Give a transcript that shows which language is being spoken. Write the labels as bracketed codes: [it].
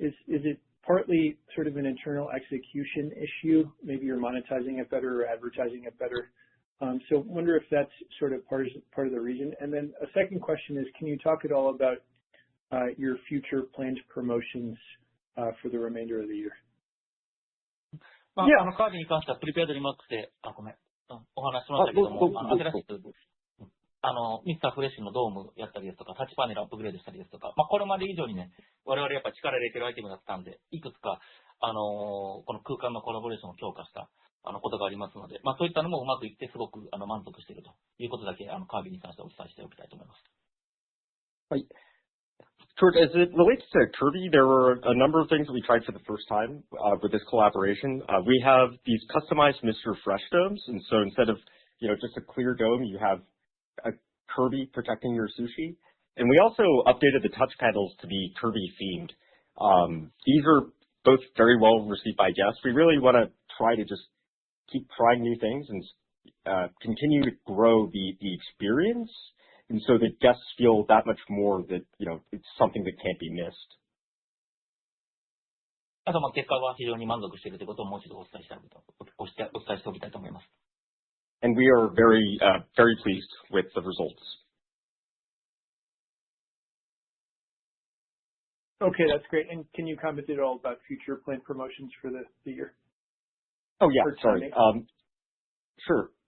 [en] Is it partly sort of an internal execution issue? Maybe you're monetizing it better or advertising it better. So wonder if that's sort of part of the reason. And then a second question is, can you talk at all about your future planned promotions for the remainder of the year? [ja] カービィに関してはプリペアドリマックスで、お話ししましたけども、新しく、ミスターフレッシュのドームやったりですとか、タッチパネルアップグレードしたりですとか、これまで以上にね、我々やっぱり力入れてるアイテムだったんで、いくつか、この空間のコラボレーションを強化した、ことがありますので、そういったのもうまくいってすごく、満足しているということだけ、カービィに関してはお伝えしておきたいと思います。はい。 [en] George, as it relates to Kirby, there were a number of things that we tried for the first time with this collaboration. We have these customized Mr. Fresh domes, and so instead of just a clear dome, you have a Kirby protecting your sushi. And we also updated the touch panels to be Kirby themed. These are both very well received by guests. We really want to try to just keep trying new things and continue to grow the experience. And so that guests feel that much more that, it's something that can't be missed. [ja] あと、結果は非常に満足しているということをもう一度お伝えしておきたいと思います。 [en] And we are very, very pleased with the results. Okay, that's great. And can you comment at all about future planned promotions for the year? Oh, yeah, sorry. Sure.